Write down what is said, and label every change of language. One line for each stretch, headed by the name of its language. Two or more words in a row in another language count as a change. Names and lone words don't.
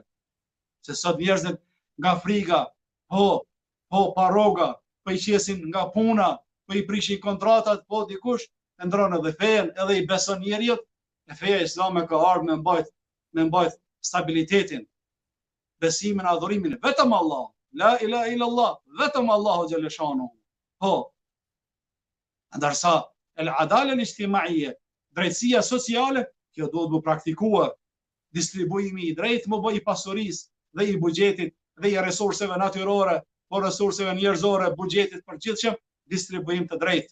Albanian: Se sot njerëzit nga friga, po paroga, po i qesin nga puna, po i prishin kontratat, po dikush e ndron edhe fejen, edhe i beson njeriut, e feja islame ka ardhur me mbajt stabilitetin, besimin, adhurimin, vetëm Allah,
Arabic: لا إله إلا الله,
Albanian: vetëm Allahu xhaleshanu. Po, ndërsa
Arabic: العدالة الاجتماعية,
Albanian: drejtësia sociale, kjo duhet të praktikuar, distribuimi i drejtë më bëj i pasurisë dhe i buxhetit dhe i resurseve natyrore, po resurseve njerëzore, buxhetit përgjithshëm, distribuim të drejtë.